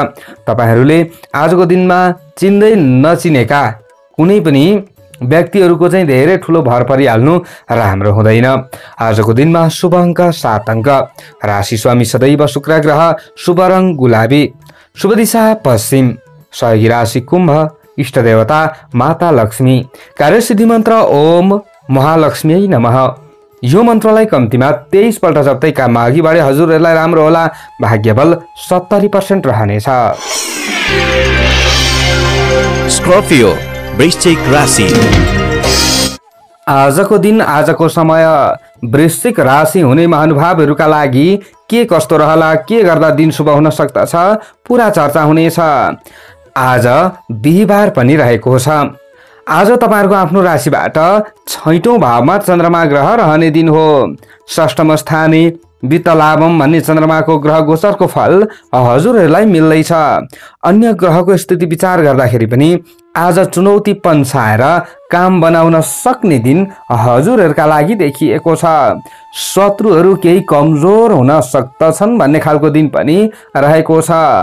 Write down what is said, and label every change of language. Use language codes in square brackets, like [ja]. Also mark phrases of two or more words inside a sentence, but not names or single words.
[ne] तपाईहरुले आजको दिनमा चिन्दै नचिनेका कुनै पनि व्यक्तिहरूको चाहिँ धेरै ठुलो भर परिहाल्नु राम्रो हुँदैन। आजको दिनमा शुभ अङ्क 7 अङ्क। राशि स्वामी सदैव शुक्र ग्रह, शुभ रङ गुलाबी, शुभ दिशा पश्चिम, सहयोगी राशि कुम्भ, इष्ट देवता माता लक्ष्मी, कार्यसिद्धि मन्त्र [sa] ओम महालक्ष्मी नमः। [ne] यो मन्त्रलाई कम्तीमा 23 पल्ट जप्दै काममा अघि बढे हजुरहरूलाई राम्रो होला। भाग्यबल 70% रहनेछ। स्कर्पियो वृश्चिक राशि। आजको दिन, आजको समय वृश्चिक राशि हुने महानुभावहरूका लागि के कस्तो रहला, के गर्दा दिन शुभ हुन सक्दछ, पुरा चर्चा हुनेछ। आज बिहीबार पनि रहेको छ। आज तपाईहरुको आफ्नो राशिबाट 6औं भावमा चन्द्रमा ग्रह रहने दिन हो। [sa] षष्ठम स्थाने वित्त लाभम [ne] भन्ने चन्द्रमाको ग्रह गोचरको फल हजुरहरूलाई मिल्दैछ। अन्य ग्रहको स्थिति विचार गर्दाखेरि पनि आज चुनौती पन्छाएर काम बनाउन सक्ने दिन हजुरहरूका लागि देखिएको छ। शत्रुहरू केही कमजोर हुन सक्दछन् भन्ने खालको दिन पनि रहेको छ।